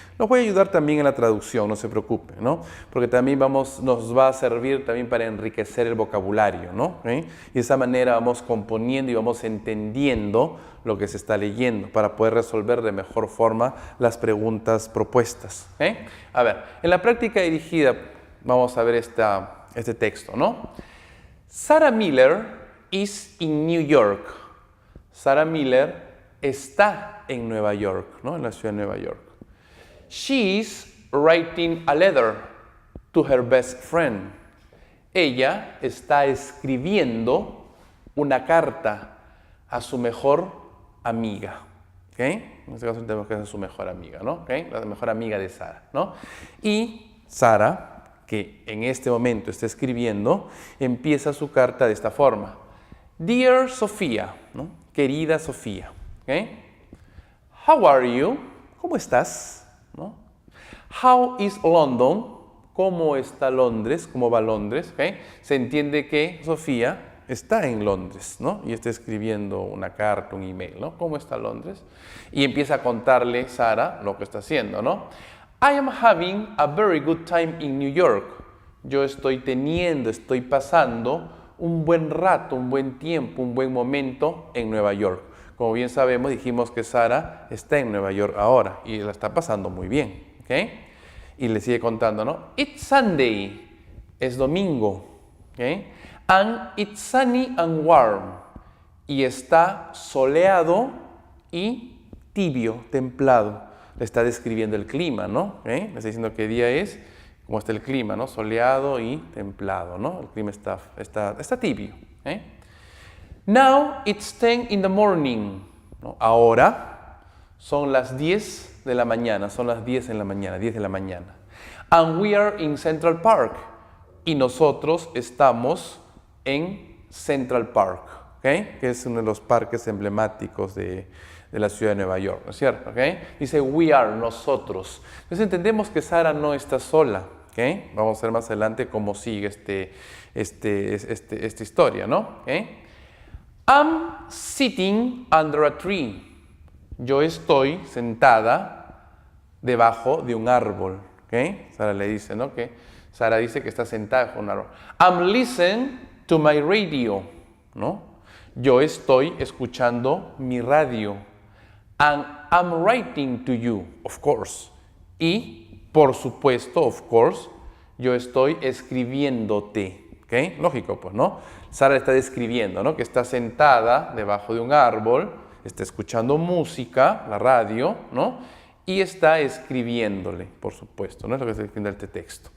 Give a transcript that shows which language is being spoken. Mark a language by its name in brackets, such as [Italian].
[Spanish] Nos voy a ayudar también en la traducción, no se preocupen, ¿no?, porque también nos va a servir también para enriquecer el vocabulario, ¿no? ¿Okay? Y de esa manera vamos componiendo y vamos entendiendo lo que se está leyendo para poder resolver de mejor forma las preguntas propuestas. ¿Okay? A ver, en la práctica dirigida vamos a ver este texto, ¿no? [English] Sarah Miller is in New York. [Spanish] Sarah Miller está en Nueva York, ¿no?, en la ciudad de Nueva York. [English] She is writing a letter to her best friend. [Spanish] Ella está escribiendo una carta a su mejor amiga. ¿Okay? En este caso tenemos que es su mejor amiga, ¿no? ¿Okay? La mejor amiga de Sarah, ¿no? Y Sarah, que en este momento está escribiendo, empieza su carta de esta forma. [English] Dear Sofía, [Spanish] ¿no?, querida Sofía. ¿Okay? [English] How are you? [Spanish] ¿Cómo estás? ¿No? [English] How is London? [Spanish] ¿Cómo está Londres? ¿Cómo va Londres? ¿Okay? Se entiende que Sofía está en Londres, ¿no?, y está escribiendo una carta, un email, ¿no? ¿Cómo está Londres? Y empieza a contarle Sarah lo que está haciendo, ¿no? [English] I am having a very good time in New York. [Spanish] Yo estoy pasando un buen rato, un buen tiempo, un buen momento en Nueva York. Como bien sabemos, dijimos que Sarah está en Nueva York ahora y la está pasando muy bien. ¿Okay? Y le sigue contando, ¿no? [English] It's Sunday, [Spanish] es domingo. ¿Okay? [English] And it's sunny and warm. [Spanish] Y está soleado y tibio, templado. Le está describiendo el clima, ¿no? ¿Okay? Le está diciendo qué día es, cómo está el clima, ¿no? Soleado y templado, ¿no? El clima está tibio. ¿Okay? [English] Now it's 10 in the morning. [Spanish] ¿No? Ahora son las 10 de la mañana, son las 10 en la mañana, 10 de la mañana. [English] And we are in Central Park. [Spanish] Y nosotros estamos en Central Park, ¿okay? Que es uno de los parques emblemáticos de la ciudad de Nueva York, ¿no es cierto? ¿Okay? Dice we are, nosotros. Entonces entendemos que Sara no está sola, ¿okay? Vamos a ver más adelante cómo sigue esta historia, ¿no? ¿Okay? [English] I'm sitting under a tree. [Spanish] Yo estoy sentada debajo de un árbol, ¿okay? Sara le dice, ¿no? Que Sara dice que está sentada bajo un árbol. [English] I'm listening to my radio, [Spanish] ¿no? Yo estoy escuchando mi radio. [English] And I'm writing to you, of course. [Spanish] Y, por supuesto, [English] of course, [Spanish] yo estoy escribiéndote. ¿Ok? Lógico, pues, ¿no? Sara está describiendo, ¿no? Que está sentada debajo de un árbol, está escuchando música, la radio, ¿no? Y está escribiéndole, por supuesto, ¿no? Es lo que está escribiendo este texto.